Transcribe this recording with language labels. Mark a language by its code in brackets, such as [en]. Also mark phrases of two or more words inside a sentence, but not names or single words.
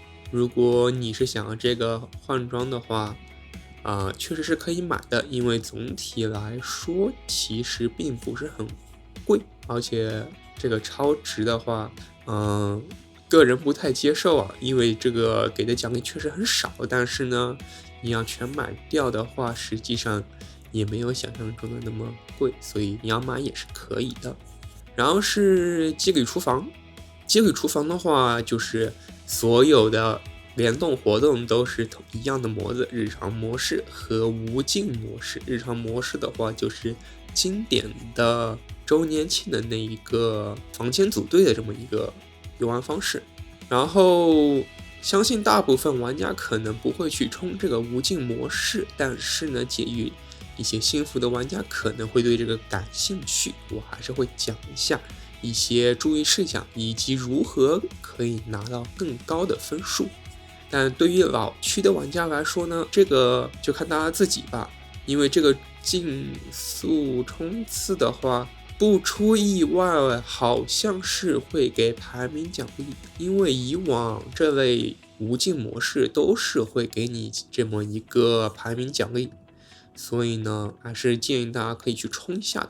[zh] 如果你是想要這個換裝的話，確實是可以買的，因為總體來說其實並不是很貴，而且這個超值的話，個人不太接受啊，因為這個給的獎勵確實很少，但是呢，你要全買掉的話，實際上也沒有想象中的那麼貴，所以你要買也是可以的。然後是機理廚房，机理廚房的話就是所有的联动活动都是一樣的模子，日常模式和无尽模式。日常模式的话就是经典的周年庆的那一个房间组队的这么一个游玩方式。然后相信大部分玩家可能不会去冲这個無盡模式，但是呢，介於一些新服的玩家可能會對這個感興趣，我還是會講一下一些注意事項以及如何可以拿到更高的分數。但對於老區的玩家來說呢，這個就看大家自己吧，因為這個競速衝刺的話，不出意外好像是會給排名獎勵，因為以往這類無盡模式都是會給你這麼一個排名獎勵，所以呢還是建議大家可以去衝一下的。